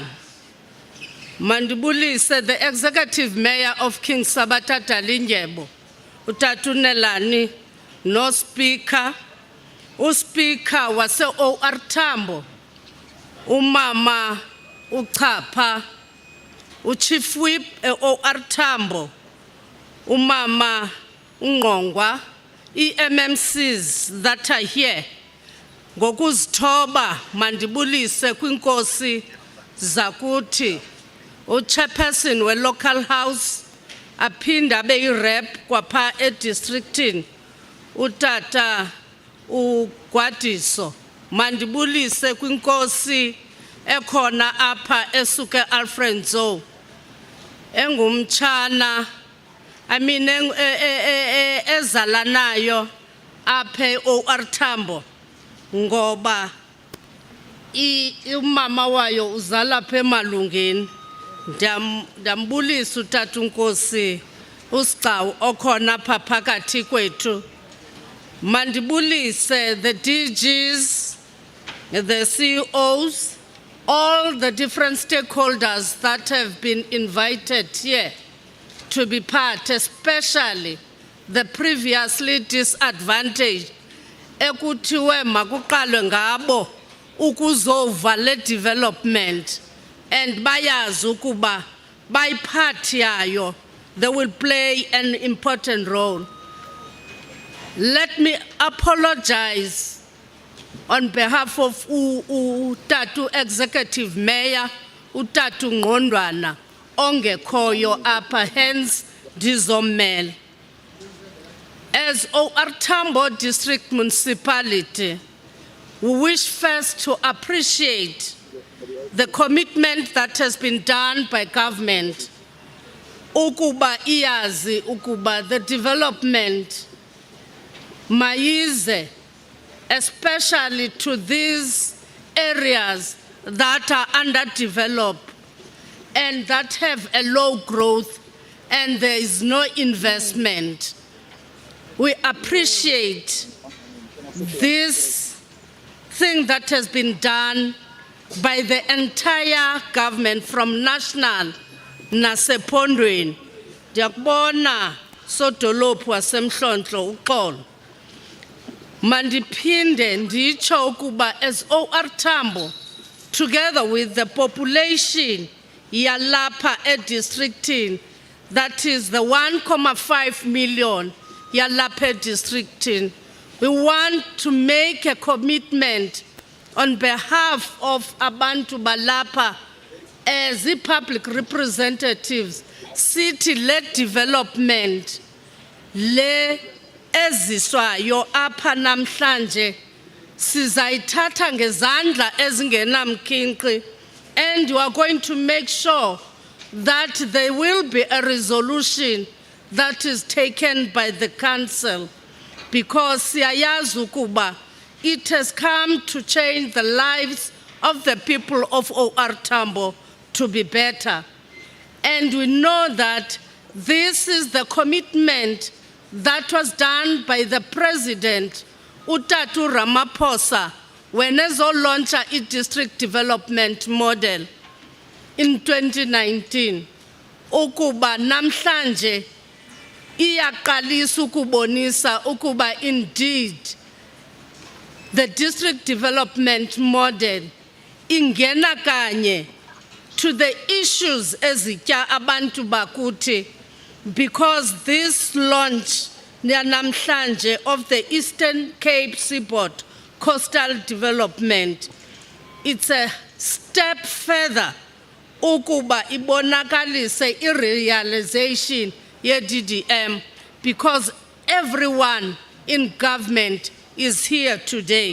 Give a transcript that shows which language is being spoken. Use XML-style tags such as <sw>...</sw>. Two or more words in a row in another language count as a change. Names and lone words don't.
<en>Mandibulise the Executive Mayor of King Sabata Dalindyebo, Utata Nelani,</en> <xh>no Speaker, uSpeaker wase OR Tambo, Umama Uchapha, uChief Whip OR Tambo, Umama Ungqongwa,</xh> <en>MMCs that are here.</en> <xh>Ngokuzithoba mandibulise kwinkosi zakuthi uChairperson we</xh> <en>local house</en> <xh>aphinda abe irep kwapha edistrictini utata uGwadiso. Mandibulise kwinkosi ekhona apha esuke Alfredo engumtshana ezalanayo apha OR Tambo ngoba umama wayo uzala apha emalungeni. Ndambulisa utata unkosi uSigcawu okhona apha phakathi kwethu.</xh> <en>Mandibulise the DGs, the CEOs, all the different stakeholders that have been invited here to be part, especially the previously disadvantaged.</en> <xh>Ekuthiwe makuqalwe ngabo ukuzova le</xh> <en>development and</en> <xh>bayazi ukuba bayiphathi yayo,</xh> <en>they will play an important role. Let me apologize on behalf of Utatu Executive Mayor,</en> <xh>Utatu Ngqondwana, ongekhoyo apha, hence ndizomela.</xh> <en>As OR Tambo District Municipality, we wish first to appreciate the commitment that has been done by government.</en> <xh>Ukuba iyazi ukuba</xh> <en>the development mayize, especially to these areas that are underdeveloped and that have a low growth and there is no investment. We appreciate this thing that has been done by the entire government from national nasepondweni.</en> <xh>Ndiyakubona sodolophu wasemhlonhlo uxolo. Mandiphinde nditsho ukuba</xh> <en>as OR Tambo, together with the population</en> <xh>yalapha edistrictini,</xh> <en>that is the 1.5 million</en> <xh>yalapha edistrictini,</xh> <en>we want to make a commitment on behalf of</en> <xh>abantu balapha</xh> <en>as the public representatives, city-led development,</en> <xh>le eziswayo apha namhlanje sizayithatha ngezandla ezingenamkhinkqi,</xh> <en>and you are going to make sure that there will be a resolution that is taken by the council, because</en> <xh>siyayazi ukuba</xh> <en>it has come to change the lives of the people of OR Tambo to be better. And we know that this is the commitment that was done by the President, Utatu Ramaphosa, when he launched a district development model in 2019.</en> <xh>Ukuba namhlanje iyaqalisa ukubonisa ukuba</xh> <en>indeed the district development model</en> <xh>ingena kanye</xh> <en>to the issues</en> <xh>ezitya abantu bakuthi,</xh> <en>because this launch namhlanje of the Eastern Cape Seaboard Coastal Development, it's a step further</en> <xh>ukuba ibonakalise i-realization ye-DDM,</xh> <en>because everyone in government is here today.</en>